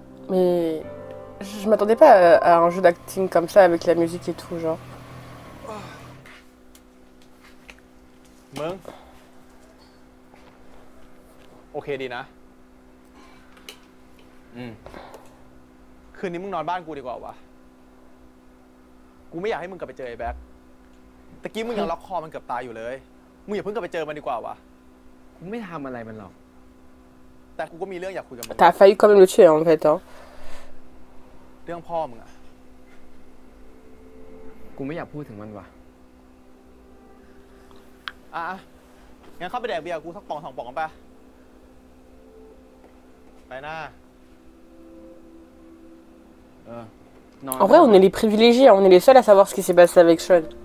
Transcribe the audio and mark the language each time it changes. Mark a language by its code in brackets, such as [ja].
[fr] Mais je m'attendais pas à un jeu d'acting comme ça avec la musique et tout, genre. [th] มึงโอเคดีนะคืนนี้มึงนอนบ้านกูดีกว่าวะกูไม่อยากให้มึงกลับไปเจอไอ้แบ็คตะกี้มึงยังล็อกคอมันเกือบตายอยู่เลยมึงอย่าเพิ่งกลับไปเจอมันดีกว่าวะ กูไม่ทำอะไรมันหรอก แต่กูก็มีเรื่องอยากคุยกับมึง [fr] T'as failli quand même le tuer en fait, hein. [th] เรื่องพ่อมึงอะ กูไม่อยากพูดถึงมันว่ะ อ่ะงั้นเข้าไปแดกเบียร์กูสักปองสองปองกันปะไปหน้า [fr] En vrai, on est les privilégiés, on est les seuls à savoir ce qui s'est passé avec Sean.